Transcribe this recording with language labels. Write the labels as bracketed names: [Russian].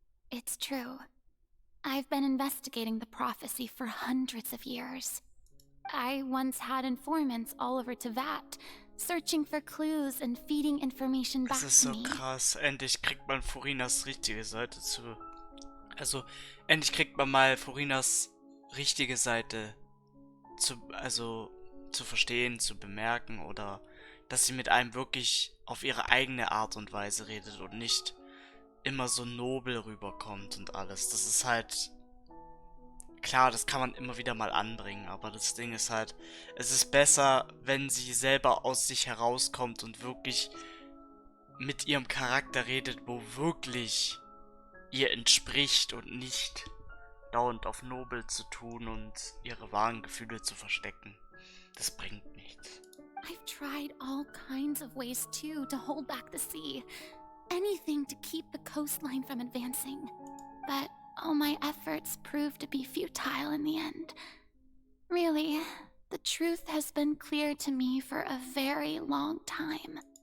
[English] It's true. I've been investigating the prophecy for hundreds of years. I once had informants all over Tevat, searching for clues and feeding information back [German] Das ist [English] to [German] so [English] me. [German] krass. Endlich kriegt man Furinas richtige Seite zu... Also, endlich kriegt man mal Furinas richtige Seite zu verstehen, zu bemerken oder dass sie mit einem wirklich auf ihre eigene Art und Weise redet und nicht immer so nobel rüberkommt und alles. Das ist halt... Klar, das kann man immer wieder mal anbringen, aber das Ding ist halt, es ist besser, wenn sie selber aus sich herauskommt und wirklich mit ihrem Charakter redet, wo wirklich ihr entspricht und nicht dauernd auf nobel zu tun und ihre wahren Gefühle zu verstecken. Das bringt nichts. [English] I've tried all kinds of ways, too, to hold back the sea. Anything to keep the coastline from advancing. But all my efforts proved to be futile in the end. Really, the truth has been clear to me for a very long time.